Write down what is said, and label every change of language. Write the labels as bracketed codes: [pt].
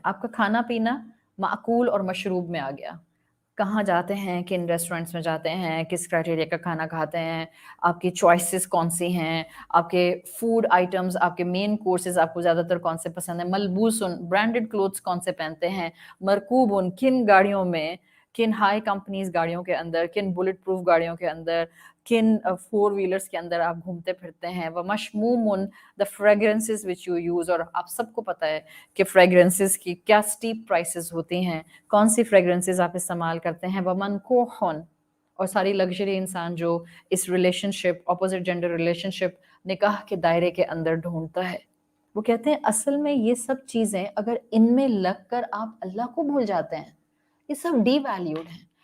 [ur] آپ کا کھانا پینا معقول اور مشروب میں آ گیا. کہاں جاتے ہیں، کن ریسٹورینٹس میں جاتے ہیں، کس کرائٹیریا کا کھانا کھاتے ہیں، آپ کی چوائسیز کون سی ہیں، آپ کے فوڈ آئٹمز، آپ کے مین کورسز آپ کو زیادہ تر کون سے پسند ہیں. ملبوسن برانڈڈ کلوتھس کون سے پہنتے ہیں. مرکوبن کن گاڑیوں میں، کن ہائی کمپنیز گاڑیوں کے اندر، کن بلٹ پروف گاڑیوں کے اندر، کن 4 ویلرز کے اندر آپ گھومتے پھرتے ہیں. [en] وہ مشمومن the fragrances which you use. [ur] اور آپ سب کو پتہ ہے کہ فریگرنسز کی کیا اسٹیپ پرائسز ہوتی ہیں، کون سی فریگرنسز آپ استعمال کرتے ہیں. وہ منکوحن اور ساری لگژری انسان جو اس ریلیشن شپ، اپوزٹ جینڈر ریلیشن شپ نکاح کے دائرے کے اندر ڈھونڈتا ہے. وہ کہتے ہیں اصل میں یہ سب چیزیں اگر ان میں لگ کر آپ اللہ کو بھول جاتے ہیں، یہ سب ڈی ویلیوڈ ہیں.